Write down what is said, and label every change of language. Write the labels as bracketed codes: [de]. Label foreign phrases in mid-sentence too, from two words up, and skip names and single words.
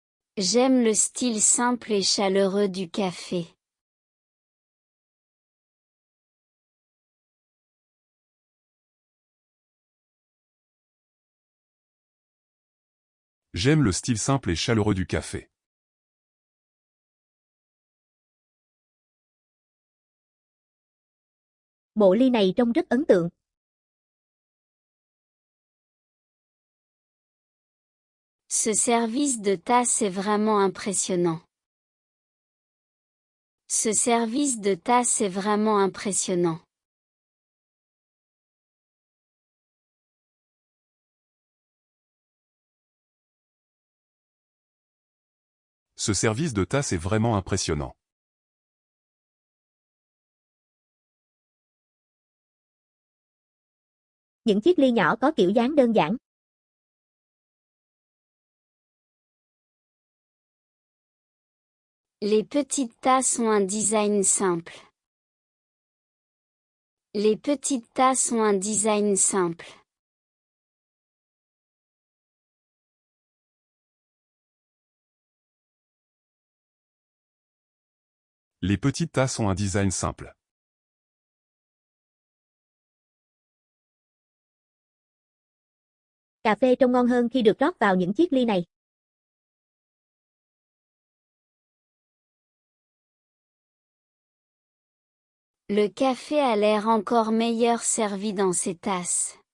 [fr] J'aime le style simple et chaleureux du café. J'aime le style simple et chaleureux du café. [vi] Bộ ly này trông rất ấn tượng. [fr] Ce service de tasse est vraiment impressionnant. Ce service de tasse est vraiment impressionnant. Ce service de tasse est vraiment impressionnant. [vi] Những chiếc ly nhỏ có kiểu dáng đơn giản. [fr] Les petites tasses ont un design simple. Les petites tasses ont un design simple. Les petites tasses ont un design simple. [vi] Cà phê trông ngon hơn khi được rót vào những chiếc ly này. [fr] Le café a l'air encore meilleur servi dans ces tasses.